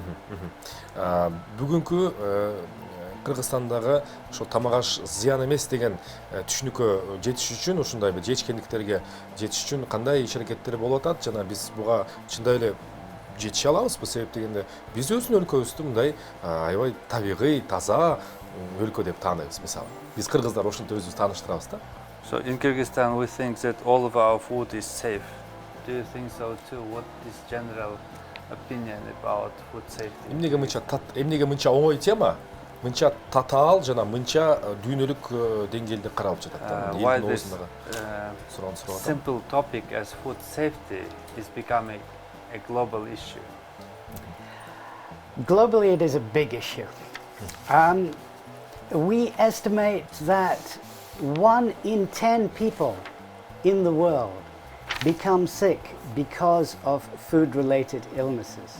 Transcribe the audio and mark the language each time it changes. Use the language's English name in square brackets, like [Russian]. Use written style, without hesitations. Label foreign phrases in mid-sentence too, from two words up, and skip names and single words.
[Kyrgyz] Бүгүнкү Кыргызстандагы ошо тамак аш зыян эмес деген түшүнүккө жетиш үчүн ушундай бир жетишкендиктерге жетиш үчүн кандай иш аракеттер болуп атат жана биз буга чындап эле жетише алабызбы? Себеп дегенде биздин өлкөбүздү мындай аябай табигый, таза өлкө деп тааныбыз мисалы. Биз кыргыздар ошентип өзүбүздү тааныштырабыз да. [English] So in Kyrgyzstan we think that all of our food is safe. Do you think so too? What is general opinion about food safety? [Kyrgyz] Эмнеге мынча оңой тема, мынча татаал жана мынча дүйнөлүк деңгээлде каралып жатат да. [English] Why this Simple. simple topic as food safety is becoming a global issue? Globally, it is a big issue. We estimate that 1 in 10 people in the world become sick because of food-related illnesses.